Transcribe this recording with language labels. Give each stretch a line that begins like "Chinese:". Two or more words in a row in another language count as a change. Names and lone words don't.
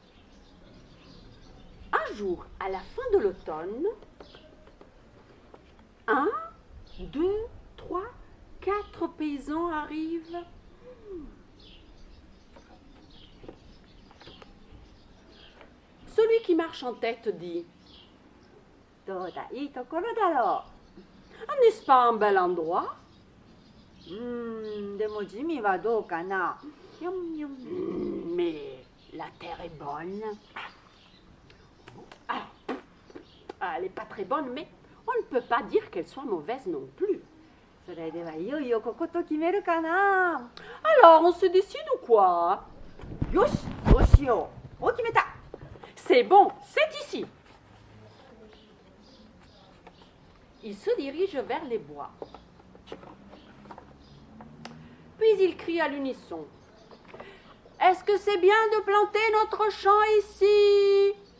French: Un jour, à la fin de l'automne, 1, 2, 3, 4 paysans arrivent. Celui qui marche en tête dit
Japanese: どうだ、いいところだろ
French: Ah, n'est-ce pas un bel endroit?
Japanese: う。でも地味はどうかな。よんよん。
French: Mais la terre est bonne. Elle n'est pas très bonne, mais on ne peut pas dire qu'elle soit mauvaise non plus.
Japanese: それではいよいよここと決めるかな。
French: Alors, on se décide ou quoi?
Japanese: よし、そうしよう。もう決めた。
French: C'est bon, c'est ici. Il se dirige vers les bois. Puis il crie à l'unisson. Est-ce que c'est bien de planter notre champ ici?